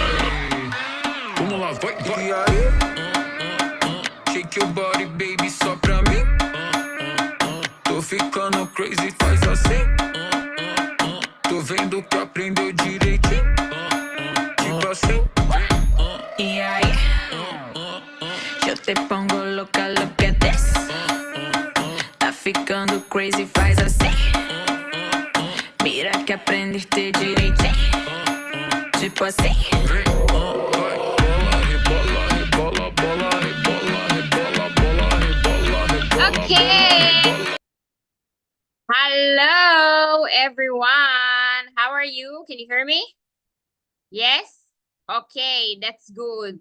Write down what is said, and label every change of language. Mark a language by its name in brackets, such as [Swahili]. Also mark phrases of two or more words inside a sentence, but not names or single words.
[Portuguese] Vamos lá, vai. [English] Shake your body, baby, [Portuguese] só pra mim. Tô ficando crazy, faz assim. Tô vendo que aprendeu direitinho. Tipo assim. [Spanish] Y ahí, yo te pongo loca, [English] look at this. [Portuguese] Tá ficando crazy, faz assim. [Spanish] Mira que aprendiste direitinho. [Portuguese] Tipo assim. [English] Okay. Hello, everyone. How are you? Can you hear me? Yes? Okay, that's good.